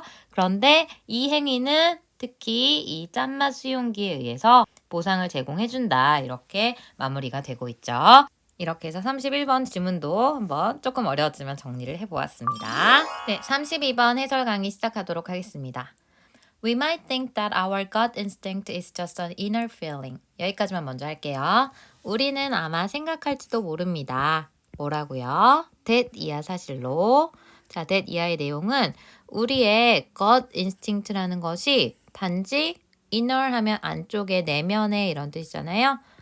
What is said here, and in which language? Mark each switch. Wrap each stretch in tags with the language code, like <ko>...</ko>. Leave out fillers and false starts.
<ko>그런데 이 행위는 특히 이 짠맛 수용기에 의해서 보상을 제공해준다. 이렇게 마무리가 되고 있죠. 이렇게 해서 31번 지문도 한번 조금 어려웠지만 정리를 해보았습니다. 네, 32번 해설 강의 시작하도록 하겠습니다.</ko> <en>We might think that our gut instinct is just an inner feeling.</en> <ko>여기까지만 먼저 할게요. 우리는 아마 생각할지도 모릅니다. 뭐라고요? that 이하 사실로. 자, that 이하의 내용은 우리의 gut instinct라는 것이 단지 inner 하면 안쪽에 내면에 이런 뜻이잖아요.</ko>